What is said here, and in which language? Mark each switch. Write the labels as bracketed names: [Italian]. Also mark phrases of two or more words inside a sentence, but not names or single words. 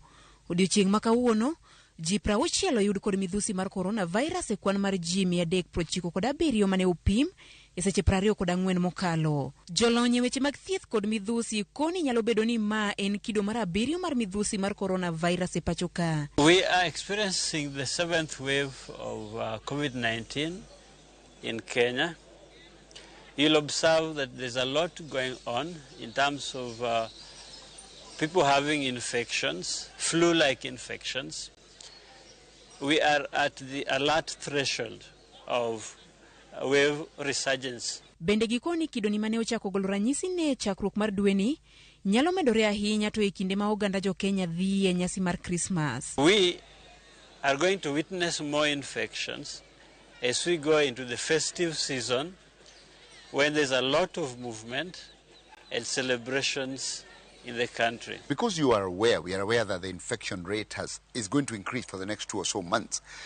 [Luo (Kenya and Tanzania)] Odiochieng' ma kawuono, ji 60 oyud kod midhusi mar coronavirus e kwan mar ji 397 mane opim e seche 24 mokalo. Jolony weche mag thieth kod midhusi koni nyalo bedo ni ma en kido mar abiriyo mar midhusi mar coronavirus e pacho ka. [English] We are experiencing the 7th wave of COVID-19 in Kenya. You'll observe that there's a lot going on in terms of people having infections, flu-like infections. We are at the alert threshold of wave resurgence. [Luo (Kenya and Tanzania)] Bende gikoni kido ni mane ochako golo ranyisi ne chakruok mar dweni nyalo medore ahinya to e kinde ma oganda jo Kenya dhi e nyasi mar Christmas. [English] We are going to witness more infections as we go into the festive season when there's a lot of movement and celebrations in the country. Because we are aware that the infection rate is going to increase for the next 2 or so months.